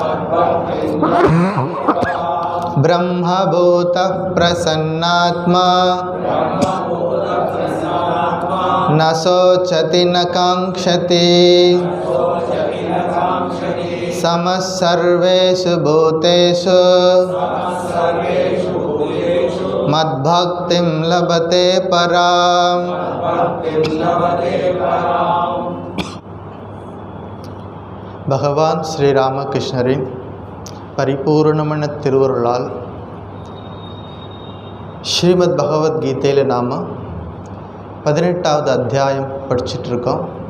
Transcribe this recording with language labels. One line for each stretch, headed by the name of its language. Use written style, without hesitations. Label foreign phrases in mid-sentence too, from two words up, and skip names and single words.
Sanskrit: ब्रह्मभूतः प्रसन्नात्मा न शोचति न काङ्क्षति समः सर्वेषु भूतेषु मद्भक्तिं लभते पराम्.
Tamil: பகவான் ஸ்ரீராமகிருஷ்ணரின் பரிபூர்ணமான திருவருளால் ஸ்ரீமத் பகவத்கீதையில் நாம் 18வது அத்தியாயம் படிச்சிட்ருக்கோம்.